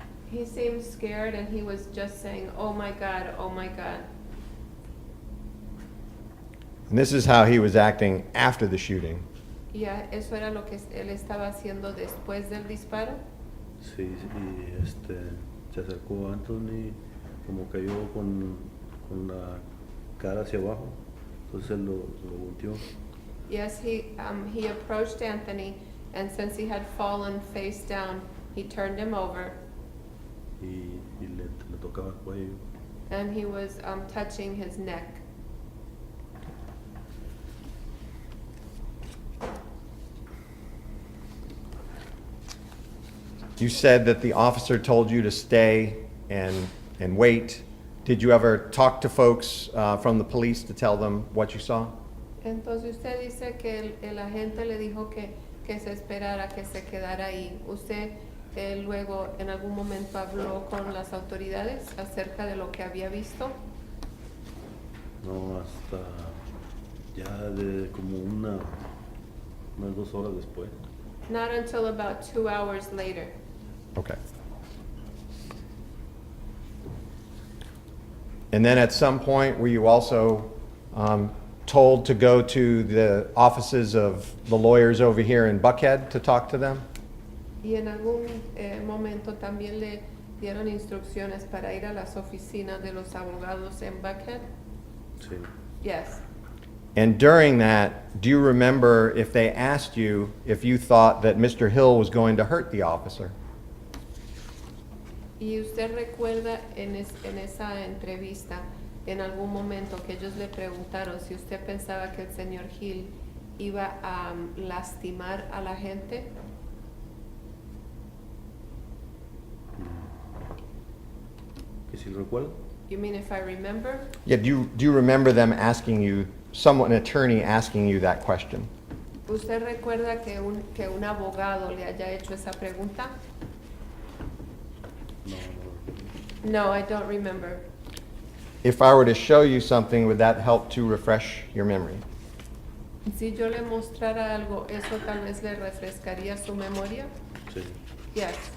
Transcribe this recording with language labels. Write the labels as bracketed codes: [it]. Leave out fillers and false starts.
[en] He seemed scared and he was just saying, "Oh my God, oh my God." And this is how he was acting after the shooting. [es] Y eso era lo que él estaba haciendo después del disparo. Sí, y se acercó a Anthony, como cayó con la cara hacia abajo, entonces él lo volteó. [en] Yes, he approached Anthony, and since he had fallen face down, he turned him over, [es] Y le tocaba el cuello. [en] and he was touching his neck. You said that the officer told you to stay and wait. Did you ever talk to folks from the police to tell them what you saw? [es] Entonces usted dice que el agente le dijo que se esperara, que se quedara ahí. ¿Usted luego en algún momento habló con las autoridades acerca de lo que había visto? No, hasta ya de como unas 2 horas después. [en] Not until about 2 hours later. Okay. And then at some point, were you also told to go to the offices of the lawyers over here in Buckhead to talk to them? [es] Y en algún momento también le dieron instrucciones para ir a las oficinas de los abogados en Buckhead. Sí. [en] Yes. And during that, do you remember if they asked you if you thought that Mr. Hill was going to hurt the officer? [es] ¿Y usted recuerda en esa entrevista, en algún momento que ellos le preguntaron si usted pensaba que el señor Hill iba a lastimar a la gente? ¿Que si lo recuerdo? [en] You mean if I remember? Yeah, do you remember them asking you, an attorney asking you that question? [es] ¿Usted recuerda que un abogado le haya hecho esa pregunta? No. [en] No, I don't remember. If I were to show you something, would that help to refresh your memory? [es] Si yo le mostrara algo, ¿eso tal vez le refrescaría su memoria? Sí. [en] Yes.